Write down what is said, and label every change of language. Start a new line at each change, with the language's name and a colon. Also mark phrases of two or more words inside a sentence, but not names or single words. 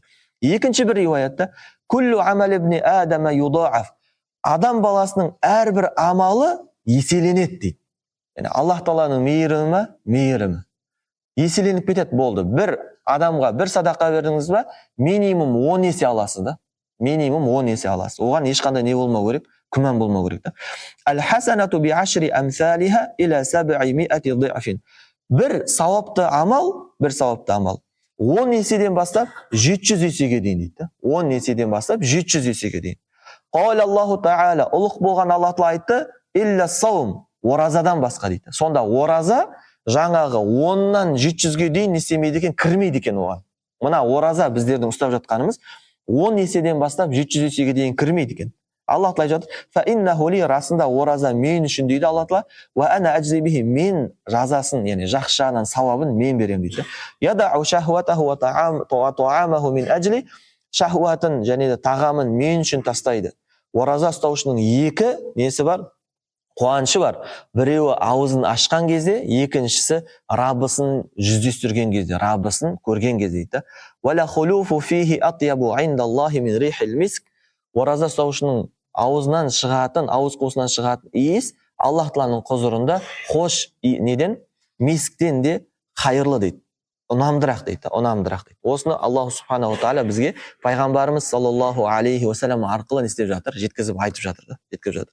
Kazakh: Екінші бір риуаятта,
Arabic: كل عمل ابن آدم يضاعف,
Kazakh: адам баласының әрбір амалы еселенеді дейді. Яғни Аллах Тағаланың мейірімі еселеніп кетеді, болды. Бір адамға бір садақа бердіңіз ба, минимум 10 есе аласыз да. Минимум 10 есе аласыз. Оған ешқандай не болмау керек, күмән болмау керек да.
Arabic: الحسنة بعشر أمثالها إلى سبعمائة ضعف.
Kazakh: Бір сауапты амал 10 еседен бастап 700 есеге дейін дейді. 10 еседен бастап 700 есеге дейін.
Arabic: قال الله تعالى,
Kazakh: ұлық болған Аллах Тағала айтты,
Arabic: إلا الصوم,
Kazakh: оразадан басқа дейді. Сонда ораза жаңағы 10-нан 700-ге дейін не істемейді екен, кірмейді екен оған. Мына ораза біздердің ұстап жатқанымыз 10 еседен бастап 700 есеге дейін кірмейді екен. Аллах Тағала айтады,
Arabic: فإنه لي,
Kazakh: расында ораза мен үшін дейді Аллах Тағала,
Arabic: وأنا أجزي به,
Kazakh: мен жазасын, яғни жақсы жағынан сауабын мен берем дейді.
Arabic: يدع شهوته وطعامه من أجلي,
Kazakh: шахуатын және де тағамын мен үшін тастайды. Ораза ұстаушының екі несі бар? Қуанышы бар. Біреуі аузын ашқан кезде, екіншісі Раббысын жүздестірген кезде, Раббысын көрген кезде дейді.
Arabic: ولخلوف فيه أطيب عند الله من ريح المسك.
Kazakh: Ораза ұстаушының аузынан шығатын, ауыз қуысынан шығатын иіс Аллах Тағаланың құзырында хош неден? Мисктен де қайырлы дейді. Ұнамдырақ дейді, ұнамдырақ дейді. Осыны Аллах Субханаху Тағала бізге пайғамбарымыз
Arabic: صلى الله عليه وسلم
Kazakh: арқылы не істеп жатыр, жеткізіп айтып жатыр да, жеткізіп жатыр.